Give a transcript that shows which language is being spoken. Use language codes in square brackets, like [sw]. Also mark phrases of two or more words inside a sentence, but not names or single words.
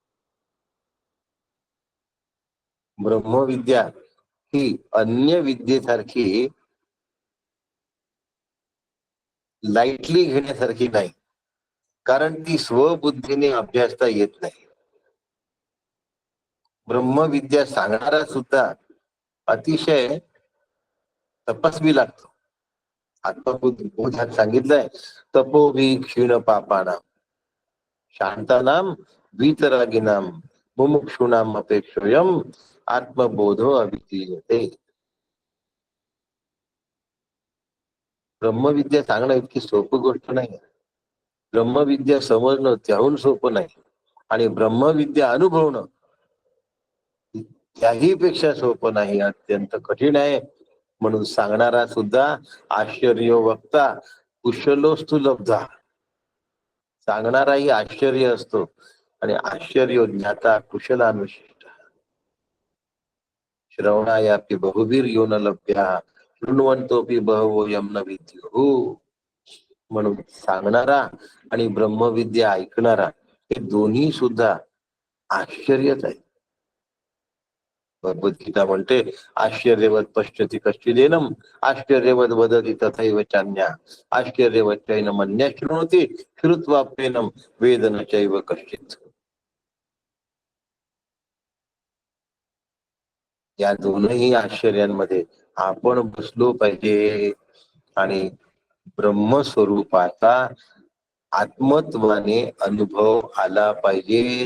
[mr] ब्रह्मविद्या ही अन्य विद्येसारखी लाईटली घेण्यासारखी नाही, कारण ती स्वबुद्धीने अभ्यासता येत नाही. ब्रह्मविद्या सांगणारा सुद्धा अतिशय तपस्वी लागतो. आत्मबोधात सांगितलंय, [sa] तपोभी क्षीण पापानाम शांतानाम वीतरागिनाम मुमुक्षुणाम अपेक्षोयम आत्मबोधो अभिधीयते. [mr] ब्रह्मविद्या सांगणं इतकी सोपी गोष्ट नाही. ब्रह्मविद्या समजणं त्याहून सोपं नाही, आणि ब्रह्मविद्या अनुभवणं त्याही पेक्षा सोपं नाही, अत्यंत कठीण आहे. म्हणून सांगणारा सुद्धा [sa] आश्चर्य वक्ता कुशलोस्तु लब्धा, [mr] सांगणाराही आश्चर्य असतो आणि [sa] आश्चर्य ज्ञाता कुशलानुशिष्ट. श्रवणायापि बहुवीर योन लभ्या शृण्वन्तोपि बहवो यम न विद्युः. [mr] म्हणून सांगणारा आणि ब्रह्मविद्या ऐकणारा हे दोन्ही सुद्धा आश्चर्यच आहे. भगवद्गीता म्हणते [sa] आश्चर्यवत पश्यति कश्चिदेनम आश्चर्यवत वदति तथैव चान्या आश्चर्यवत चैनमन्यः शृणोति श्रुत्वाप्येनम वेद न चैव कश्चित्. [mr] या दोनही आश्चर्यांमध्ये आपण बसलो पाहिजे आणि ब्रह्मस्वरूपाचा आत्मत्वाने अनुभव आला पाहिजे.